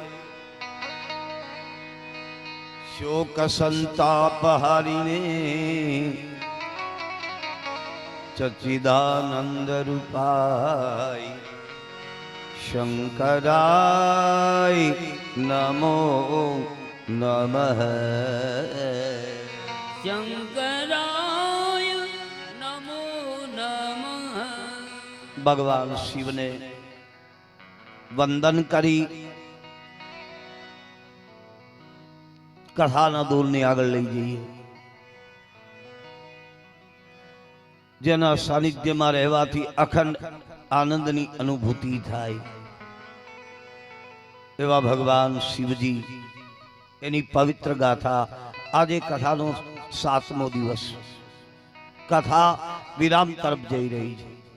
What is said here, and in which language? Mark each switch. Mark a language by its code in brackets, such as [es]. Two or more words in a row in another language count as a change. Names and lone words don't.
[sa] शोक संताप हरिणे सच्चिदानंद रूपाय शंकराय नमो नमः। शंकराय नमो नमः। [gu] ભગવાન શિવ ને વંદન કરી કથાના દૂરને આગળ લઈ જઈએ। જેના સાનિધ્યમાં રહેવાથી અખંડ આનંદની અનુભૂતિ થાય એવા ભગવાન શિવજી એની પવિત્ર ગાથા આજે કથાનો 7મો દિવસ કથા વિરામ તરફ જઈ રહી છે।